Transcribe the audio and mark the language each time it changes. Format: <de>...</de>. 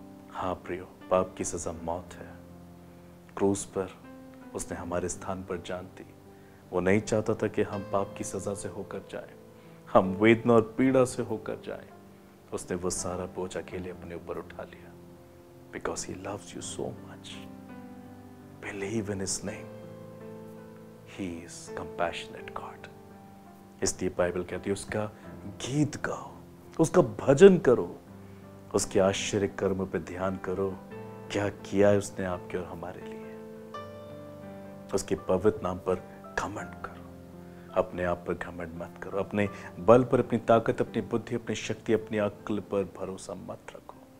<hi>हाँ प्रियो, पाप की सजा मौत है। क्रूस पर उसने हमारे स्थान पर जान दी। वो नहीं चाहता था कि हम पाप की सजा से होकर जाएं, हम वेदना और पीड़ा से होकर जाएं। उसने वो सारा बोझ अकेले अपने ऊपर उठा लिया।</hi> <en>Because he loves you so much. Believe in his name. He is compassionate God.</en> <hi>इसलिए बाइबल कहती है उसका गीत गाओ, उसका भजन करो, उसके आश्चर्य कर्म पे ध्यान करो। क्या किया है उसने आपके और हमारे लिए। उसके पवित्र नाम पर घमंड करो। अपने आप पर घमंड मत करो। अपने बल पर, अपनी ताकत, अपनी बुद्धि, अपनी शक्ति, अपनी अक्ल पर भरोसा मत रखो।</hi>